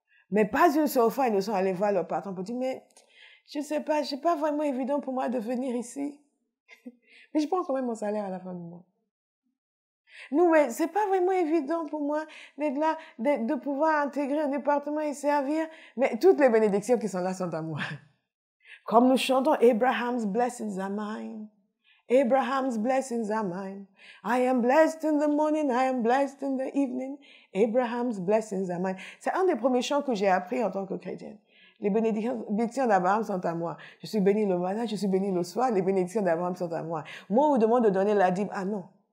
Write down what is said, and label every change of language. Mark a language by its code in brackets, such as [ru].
[fr] Mais pas une seule fois, ils ne sont allés voir leur patron pour dire, mais je ne sais pas, c'est pas vraiment évident pour moi de venir ici. Mais je prends quand même mon salaire à la fin du mois. Non, mais c'est pas vraiment évident pour moi d'être là, de pouvoir intégrer un département et servir. Mais toutes les bénédictions qui sont là sont à moi. Comme nous chantons, [en] Abraham's blessings are mine. Abraham's blessings are mine. I am blessed in the morning, I am blessed in the evening. Abraham's blessings are mine. [fr] C'est un des premiers chants que j'ai appris en tant que chrétienne. Les bénédictions d'Abraham sont à moi. Je suis béni le matin, je suis béni le soir. Les bénédictions d'Abraham sont à moi. Moi, on vous demande de donner la dîme. Ah non.